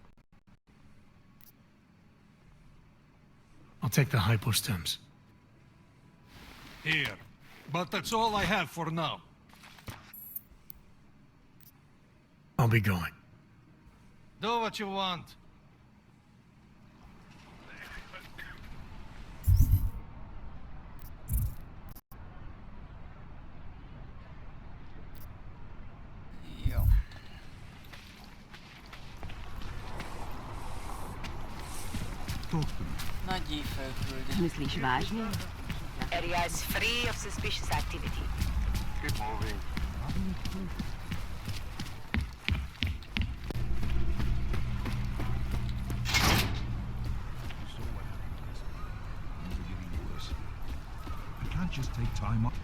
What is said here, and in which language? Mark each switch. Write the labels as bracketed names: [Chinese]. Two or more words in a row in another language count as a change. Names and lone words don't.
[English] I'll take the hypostems. Here. But that's all I have for now. I'll be going. Do what you want. [Hungarian] Jó. Nagy főküldi. [Czech] Myslíš vážně? [English] Area is free of suspicious activity. Keep moving. I can't just take time off.